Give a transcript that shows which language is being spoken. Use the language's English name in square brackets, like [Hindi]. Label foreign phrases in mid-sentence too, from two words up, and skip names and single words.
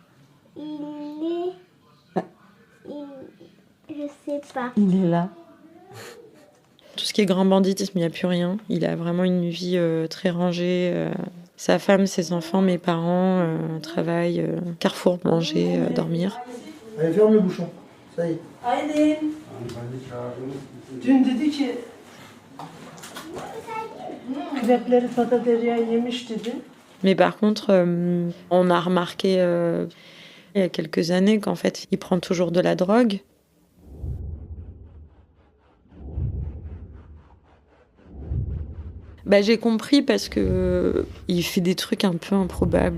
[French] Je sais pas. Il est là. Tout ce qui est grand banditisme, il n'y a plus rien. Il a vraiment une vie très rangée. Sa femme, ses enfants, mes parents, travail, carrefour, manger, dormir. Allez, ferme le bouchon. Ça y est. Aylin. [Turkish] Dün dedi ki krepleri Fata Derya yemiş dedi. [French] Mais par contre, on a remarqué il y a quelques années qu'en fait, il prend toujours de la drogue. J'ai compris parce que il fait des trucs un peu improbables.